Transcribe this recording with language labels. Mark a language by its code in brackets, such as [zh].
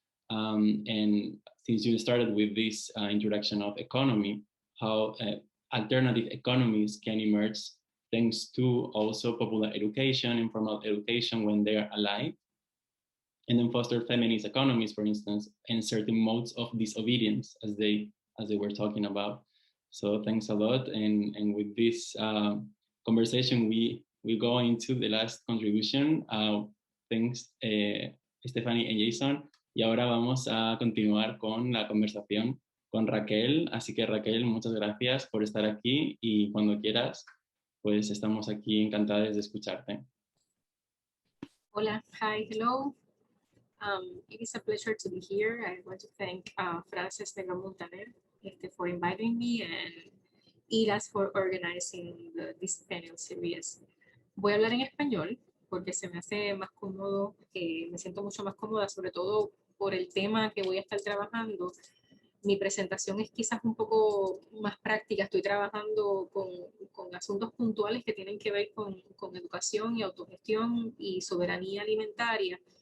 [en] And since you started with this introduction of economy, how alternative economies can emerge thanks to also popular education, informal education when they are allied, and then foster feminist economies, for instance, and certain modes of disobedience as they were talking about. So thanks a lot. And with this conversation, we go into the last contribution. Thanks, Stephanie and Jason. [es] Y ahora vamos a continuar con la conversación con Raquel. Así que Raquel, muchas gracias por estar aquí y cuando quieras, pues estamos aquí encantadas de escucharte. [en] Hola, hi, hello. It is a pleasure to be here. I want to thank Frances Negra-Montaner for inviting me and Iras for organizing this panel series. [es] Voy a hablar en español porque se me hace más cómodo, me siento mucho más cómoda, sobre todo por el tema que voy a estar trabajando. Mi presentación es quizás un poco más práctica. Estoy trabajando con asuntos puntuales que tienen que ver con educación y autogestión y soberanía alimentaria.